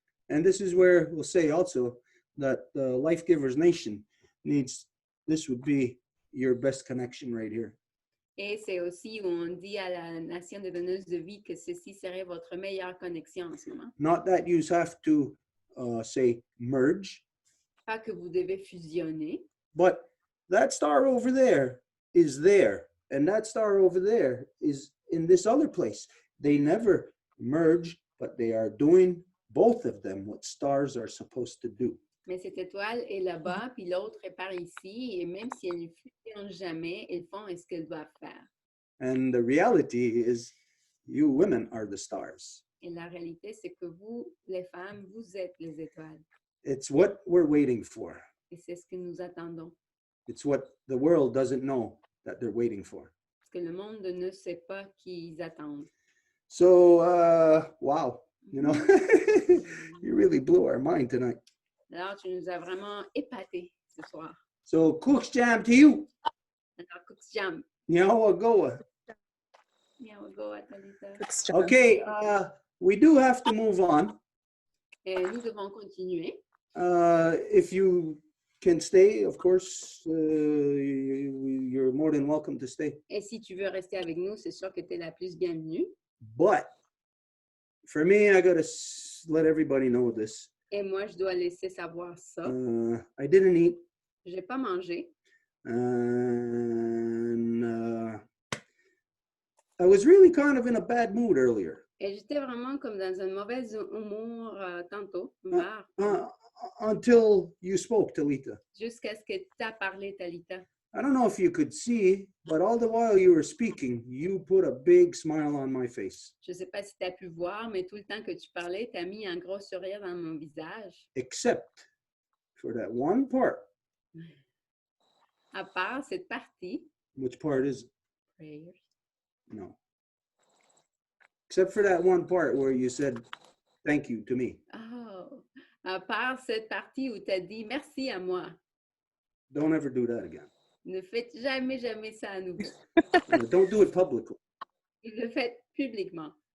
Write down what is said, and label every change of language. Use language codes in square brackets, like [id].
[en] And this is where we'll say also that the Life Givers Nation needs, this would be your best connection right here. [fr] Et c'est aussi où on dit à la nation des donneuses de vie que ceci serait votre meilleure connexion en ce moment. [en] Not that you have to say merge, [fr] Pas que vous devez fusionner, [en] but that star over there is there. And that star over there is in this other place. They never merge, but they are doing both of them what stars are supposed to do. [fr] mais cette étoile est là-bas, puis l'autre est par ici, et même si elles ne fusionnent jamais, elles font ce qu'elles doivent faire. [en] And the reality is you women are the stars. [fr] Et la réalité, c'est que vous, les femmes, vous êtes les étoiles. [en] It's what we're waiting for. [fr] Et c'est ce que nous attendons. [en] It's what the world doesn't know that they're waiting for. [fr] Parce que le monde ne sait pas qu'ils attendent. [en] So, wow, you know, you really blew our mind tonight. [fr] Alors, tu nous as vraiment épatés ce soir. [en] So, Cook's Jam to you. [fr] Alors, Cook's Jam. Nyawagoa. [en] Yeah, we'll go at Talita. It's John. Okay, we do have to move on. [fr] Et nous devons continuer. [en] If you can stay, of course, you're more than welcome to stay. [fr] Et si tu veux rester avec nous, c'est sûr que tu es la plus bienvenue. [en] But for me, I gotta let everybody know this. [fr] Et moi, je dois laisser savoir ça. [en] I didn't eat, [fr] Je n'ai pas mangé. [en] and I was really kind of in a bad mood earlier. [fr] Et j'étais vraiment comme dans un mauvais humour tantôt, marre, [en] Until you spoke, Talita. [fr] jusqu'à ce que tu as parlé, Talita. [en] I don't know if you could see, but all the while you were speaking, you put a big smile on my face. [fr] Je ne sais pas si tu as pu voir, mais tout le temps que tu parlais, tu as mis un gros sourire dans mon visage. [en] Except for that one part. [fr] À part cette partie, [en] Which part is it? prayers. No. Except for that one part where you said thank you to me. [fr] Oh, à part cette partie où tu as dit merci à moi. [en] Don't ever do that again. [fr] Ne faites jamais, jamais ça à nouveau. [en] Don't do it publicly, [fr] Et le faites publiquement.